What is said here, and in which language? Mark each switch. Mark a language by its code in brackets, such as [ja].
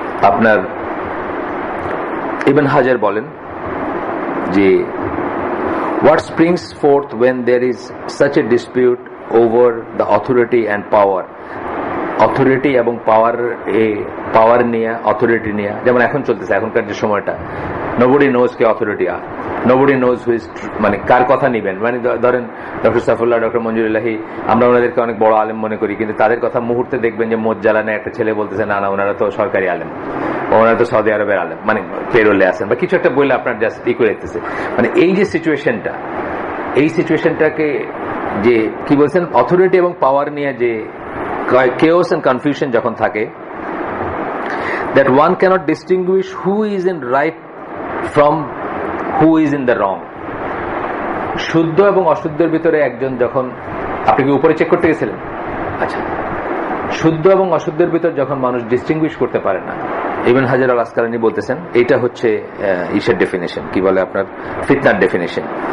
[bn] আপনার ইবন হাজার বলেন যে [en] what springs forth when there is such a dispute over the authority and power, [bn] authority এবং পাওয়ার নিয়ে, অথরিটি নিয়ে, যেমন এখন চলতেছে এখনকার যে সময়টা, [en] nobody knows [bn] K authority, [en] nobody knows who is, [bn] মানে কার কথা নিবেন। মানে ধরেন ডক্টর সাইফুল্লাহ, ডক্টর মঞ্জুরুল্লাহি, আমরা ওনাদেরকে অনেক বড় আলেম মনে করি, কিন্তু তাদের কথা মুহূর্তে দেখবেন যে মোজ্জালানে একটা ছেলে বলতেছে না না ওনারা তো সরকারি আলেম, ওনারা তো সৌদি আরবের আলেম, মানে পেরোলে আছেন বা কিছু একটা বললে আপনার জাস্ট করে দিতেছে। মানে এই যে সিচুয়েশনটা, এই সিচুয়েশনটাকে যে কি বলছেন, অথরিটি এবং পাওয়ার নিয়ে যে [en] chaos and confusion [bn] যখন থাকে, [en] that one cannot distinguish who is in right from who is in the wrong. [bn] শুদ্ধ এবং অশুদ্ধের ভিতরে একজন যখন, আপনি কি উপরে চেক করতে গেছিলেন? আচ্ছা, শুদ্ধ এবং অশুদ্ধের ভিতর যখন মানুষ ডিস্টিংগুইশ করতে পারে না, ইবন হাজার আল আসকালানি বলতেছেন এইটা হচ্ছে ইসের ডেফিনেশন, কি বলে আপনার ফিতনার ডেফিনেশন।